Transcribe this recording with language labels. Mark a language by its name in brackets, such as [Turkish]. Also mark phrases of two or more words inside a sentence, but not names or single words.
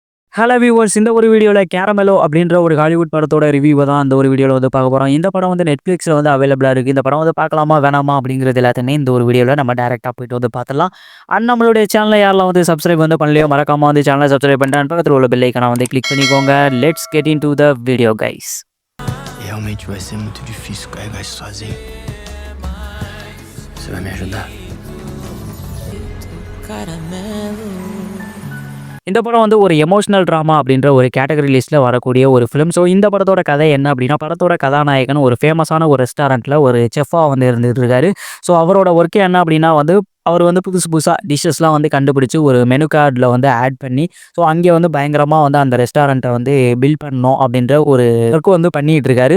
[English] Hello viewers, [Tamil] இந்த ஒரு வீடியோவில் கேரமெலோ அப்படின்ற ஒரு ஹாலிவுட் படத்தோட ரிவ்யூவை தான் அந்த ஒரு வீடியோவில் வந்து பார்க்க போகிறோம். இந்த படம் வந்து நெட்ஃப்ளிக்ஸில் வந்து அவைலபிளாக இருக்குது. இந்த படம் வந்து பார்க்கலாமா வேணாமா அப்படிங்கிறது எல்லாத்தையுமே இந்த ஒரு வீடியோவில் நம்ம டேரெக்டாக போயிட்டு வந்து பார்த்துடலாம். அண்ட் நம்மளுடைய சேனலை யாரெல்லாம் வந்து சப்ஸ்கிரைப் வந்து பண்ணலையோ மறக்காம வந்து சேனலை சப்ஸ்கிரைப் பண்ணிட்டு பக்கத்தில் உள்ள [English] bell icon [Tamil] வந்து கிளிக் பண்ணிக்கோங்க. [English] Let's get into the video guys. [Portuguese] Realmente vai ser muito difícil carregar isso sozinho. Você vai me ajudar? Caramelo. [Tamil] இந்த படம் வந்து ஒரு [English] emotional drama [Tamil] அப்படின்ற ஒரு [English] category list [Tamil] வரக்கூடிய ஒரு ஃபிலிம். ஸோ இந்த படத்தோட கதை என்ன அப்படின்னா, படத்தோட கதாநாயகன் ஒரு ஃபேமஸான ஒரு ரெஸ்டாரண்ட்டில் ஒரு செஃப்பாக வந்து இருந்துட்டு இருக்காரு. ஸோ அவரோட ஒர்க்கே என்ன அப்படின்னா வந்து அவர் வந்து புதுசு புதுசாக டிஷ்ஷஸ்லாம் வந்து கண்டுபிடிச்சு ஒரு [English] menu card [Tamil] வந்து ஆட் பண்ணி ஸோ அங்கே வந்து பயங்கரமாக வந்து அந்த ரெஸ்டாரண்ட்டை வந்து பில்ட் பண்ணணும் அப்படின்ற ஒரு ஒர்க் வந்து பண்ணிகிட்டு இருக்காரு.